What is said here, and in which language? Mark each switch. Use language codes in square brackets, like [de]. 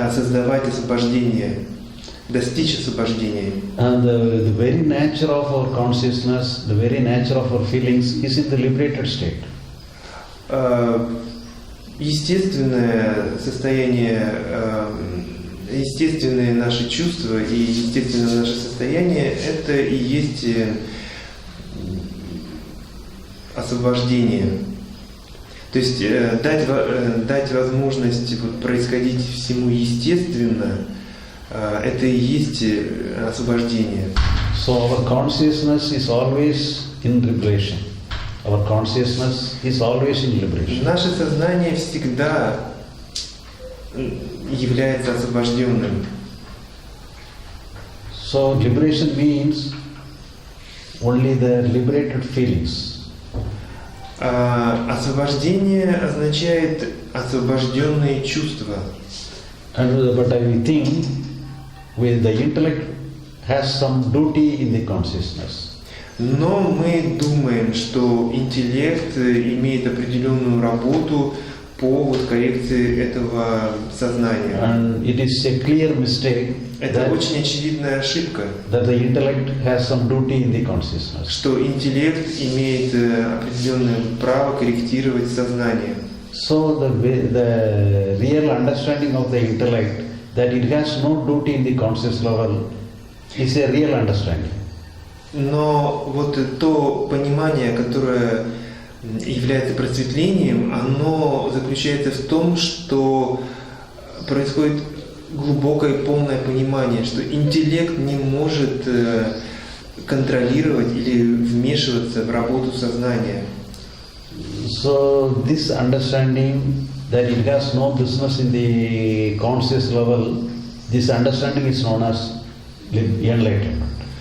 [ru] Создавать освобождение, достичь освобождения. [en] And the very nature of our consciousness, the very nature of our feelings is in the liberated state. [ru] Естественное состояние, естественные наши чувства и естественное наше состояние – это и есть освобождение. То есть дать возможность происходить всему естественно, это и есть освобождение. [en] So our consciousness is always in liberation. Our consciousness is always in liberation. [ru] Наше сознание всегда является освобожденным. [en] So liberation means only the liberated feelings. [ru] Освобождение означает освобожденные чувства. [en] But I think with the intellect has some duty in the consciousness. [ru] Но мы думаем, что интеллект имеет определенную работу по коррекции этого сознания. [en] And it is a clear mistake [ru] Это очень очевидная ошибка, [en] that the intellect has some duty in the consciousness. [ru] что интеллект имеет определенное право корректировать сознание. [en] So the real understanding of the intellect that it has no duty in the conscious level is a real understanding. [ru] Но вот то понимание, которое является просветлением, оно заключается в том, что происходит глубокое полное понимание, что интеллект не может контролировать или вмешиваться в работу сознания. [en] So this understanding that it has no business in the conscious level, this understanding is known as enlightenment.